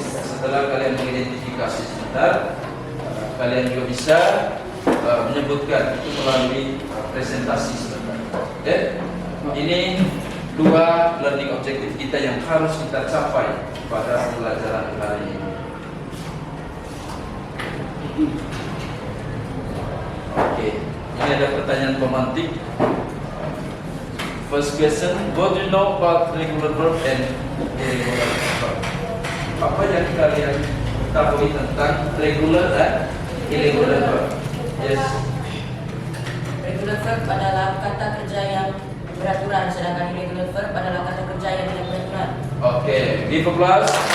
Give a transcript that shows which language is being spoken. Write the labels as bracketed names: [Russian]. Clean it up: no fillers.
[Indonesian] Setelah kalian mengidentifikasi sebentar, kalian juga bisa menyebutkan itu melalui presentasi sebentar. Oke? Ini dua learning objective kita yang harus kita capai pada pembelajaran kali ini. Oke, ini ada pertanyaan pemantik. [English] First question, what do you know about regular verb and irregular verb? [Indonesian] Apa yang kalian ketahui tentang regular dan irregular verb? [English] Yes. [Indonesian] Regular verb adalah kata kerja yang beraturan, sedangkan irregular verb adalah kata kerja yang tidak beraturan. [English] Oke, give applause.